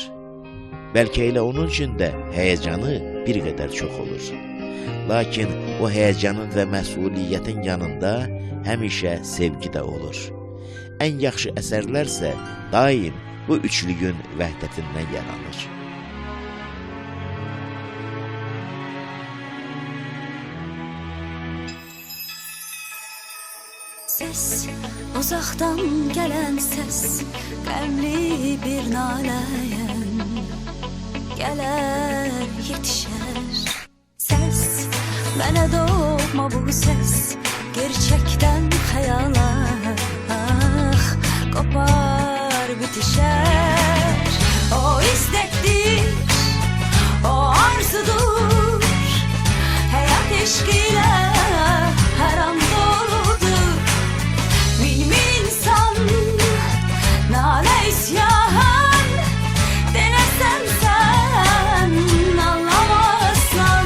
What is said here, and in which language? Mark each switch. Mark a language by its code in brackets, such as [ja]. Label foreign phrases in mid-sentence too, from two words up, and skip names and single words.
[az] Bəlkə elə onun üçün də həyəcanı bir qədər çox olur. Lakin o həyəcanın və məsuliyyətin yanında həmişə sevgi də olur. Ən yaxşı əsərlərsə daim bu üçlüyün vəhdətindən yaranır. [tr] Ses, uzaktan gelen ses, [az] qəmli bir naləyəm, gələr yetişər. Ses, mənə doğma bu ses, gerçekten xəyalar, kopar bitişər. [tr] O istektir, o arzudur, [az] həyat eşqilə hər an doludur. Nalə isyan, denəsən sən anlamazsan.